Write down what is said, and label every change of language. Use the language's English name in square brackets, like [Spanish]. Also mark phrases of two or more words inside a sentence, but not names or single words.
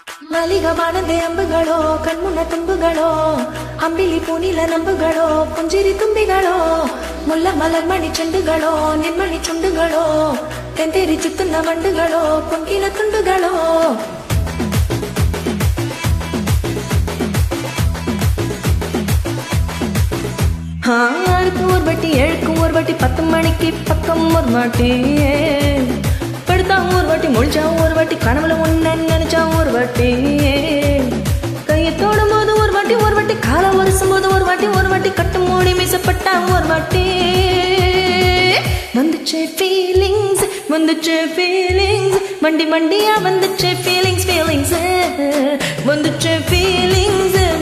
[Malayalam] മലിഗവാനദെ അമ്പുകളോ കൺമുന്ന തുമ്പുകളോ അമ്പിളി പൂനില നമ്പുകളോ പുഞ്ചിരി തുമ്പികളോ മുല്ല മലർമണി ചെണ്ടുകളോ നിൻമണി ചുണ്ടുകളോ തേന്തേരി ചുറ്റുന്ന വണ്ടുകളോ പൊൻകിന തുണ്ടുകളോ [Tamil] ஆறுக்கு ஒரு வாட்டி ஏழுக்கு ஒரு வாட்டி 10 மணிக்கு பக்கம் ஒரு வாட்டி படுத்தா ஒரு வாட்டி முழிச்சா ஒரு வாட்டி கனவுல ஒன்னு நினைச்சா ஒரு வாட்டி கையை தோடும் போது ஒரு வாட்டி காலை வருசும் போது ஒரு வாட்டி கட்டு மூடி மீசப்பட்டா ஒரு வாட்டி வந்துச்சே ஃபீலிங்ஸ் மண்டி மண்டியா வந்துச்சே ஃபீலிங்ஸ் வந்துச்சே ஃபீலிங்ஸ்